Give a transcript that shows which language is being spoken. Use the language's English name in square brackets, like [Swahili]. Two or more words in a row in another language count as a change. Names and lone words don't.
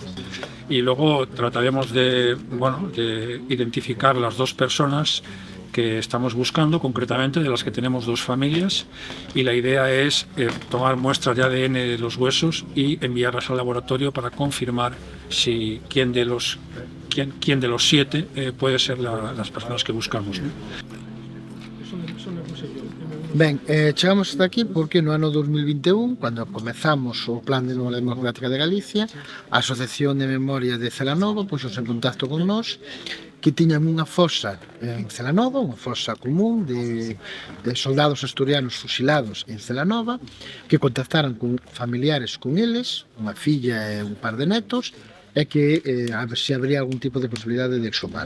[Spanish] Y luego trataremos de identificar las dos personas que estamos buscando, concretamente de las que tenemos dos familias, y la idea es tomar muestras de ADN de los huesos y enviarlas al laboratorio para confirmar si quién de los 7 puede ser las personas que buscamos, ¿no? [Galician] Ben, chegamos hasta aquí porque no ano 2021, cando comezamos o Plan de Memoria Democrática de Galicia, a Asociación de Memoria de Celanova puxos en contacto con nós que tiñan unha fosa en Celanova, unha fosa común de soldados asturianos fusilados en Celanova, que contactaran con familiares con eles, unha filla e un par de netos, e que a ver se habría algún tipo de posibilidade de exhumar.